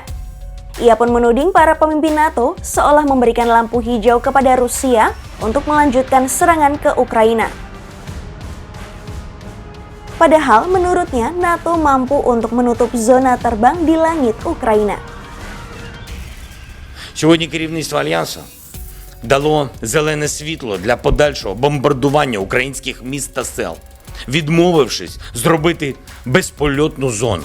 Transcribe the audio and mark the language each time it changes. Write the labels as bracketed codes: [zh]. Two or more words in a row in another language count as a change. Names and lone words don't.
[id] Ia pun menuding para pemimpin NATO seolah memberikan lampu hijau kepada Rusia untuk melanjutkan serangan ke Ukraina. Padahal menurutnya NATO mampu untuk menutup zona terbang di langit Ukraina. [uk] Сьогодні керівництво Альянсу дало зелене світло для подальшого бомбардування українських міст та сел, відмовившись зробити безпольотну зону.